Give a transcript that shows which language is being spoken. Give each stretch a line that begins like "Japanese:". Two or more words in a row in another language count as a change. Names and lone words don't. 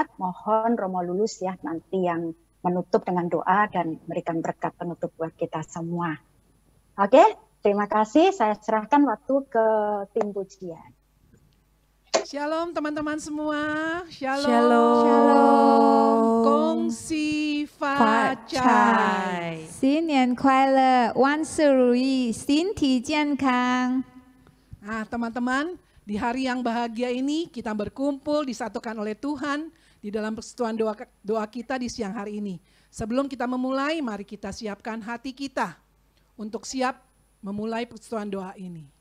Indonesian: Mohon Romo lulus ya nanti yang menutup dengan doa dan memberikan berkat penutup buat kita semua. Oke, terima kasih. Saya serahkan waktu ke tim pujian. Shalom teman-teman semua. Shalom. Shalom.
Chinese: 恭喜发财. 新年快乐，万事如意，身体健康。
Indonesian: Nah, teman-teman, di hari yang bahagia ini kita berkumpul disatukan oleh Tuhan di dalam persekutuan doa kita di siang hari ini. Sebelum kita memulai, mari kita siapkan hati kita untuk siap memulai persekutuan doa ini.